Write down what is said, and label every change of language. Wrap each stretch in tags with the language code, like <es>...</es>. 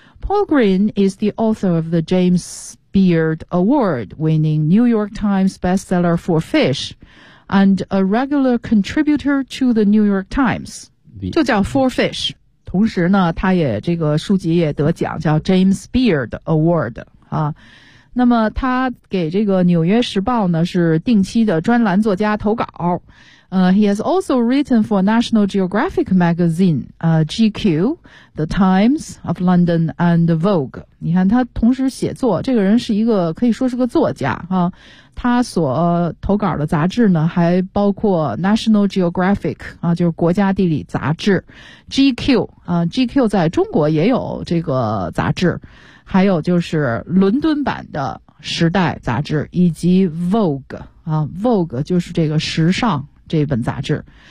<en>Paul Green is the author of the James Beard Award winning New York Times bestseller for Fish and a regular contributor to the New York Times,</en> <zh>就叫</zh> <en>Four Fish。</en> <zh>同时呢他也这个书籍也得奖，叫 James Beard Award 啊。那么他给这个纽约时报呢是定期的专栏作家投稿。</zh> <en>He has also written for National Geographic magazine, GQ, The Times of London and Vogue.</en> <zh>你看他同时写作，这个人是一个可以说是个作家啊。他所投稿的杂志呢还包括 National Geographic, 啊就是国家地理杂志， GQ, 啊 GQ 在中国也有这个杂志，还有就是伦敦版的时代杂志以及 Vogue, 啊 Vogue 就是这个时尚这本杂志。</zh>